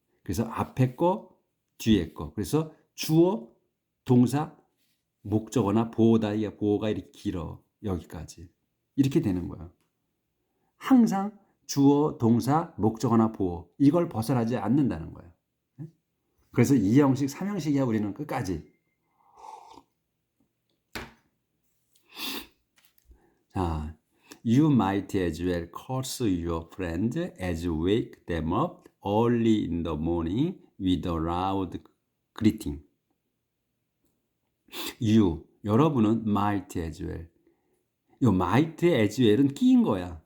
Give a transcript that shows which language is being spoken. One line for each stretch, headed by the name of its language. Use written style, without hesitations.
Korean: 그래서 앞에 거, 뒤에 거. 그래서 주어, 동사, 목적어나 보어다. 이게 보어가 이렇게 길어. 여기까지. 이렇게 되는 거야. 항상 주어, 동사, 목적어나 보어. 이걸 벗어나지 않는다는 거야. 그래서 2형식, 3형식이야 우리는 끝까지.
English: 자, you might as well curse your friends as wake them up early in the morning with a loud greeting.
Korean: 여러분은
English: might as well.
Korean: 요
English: might as well
Korean: 은 끼인 거야.